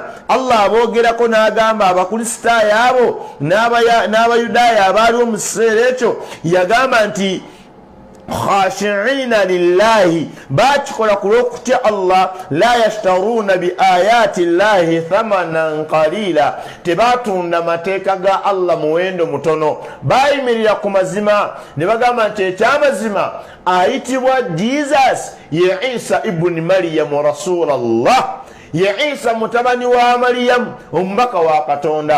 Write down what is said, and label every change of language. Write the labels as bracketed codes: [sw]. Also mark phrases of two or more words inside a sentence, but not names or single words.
[lg] Allah aboogerako n'agamba abakristaayo abo n'abayudaaya abaaliwo mu kiseera ekyo, yagamba nti [ar] خاشعين لله, [lg] bakikola kulw'okutya Allah, [ar] لا يشترون بآيات الله ثمنا قليلا, [lg] tebatunda mateeka ga Allah muwendo mutono. Bayimirira ku mazima ne bagamba nti ekyamazima ayitibwa Jesus ye [ar] عيسى ابن مريم رسول الله, [lg] ye Isa mutabani wa Maryam omubaka wa Katonda.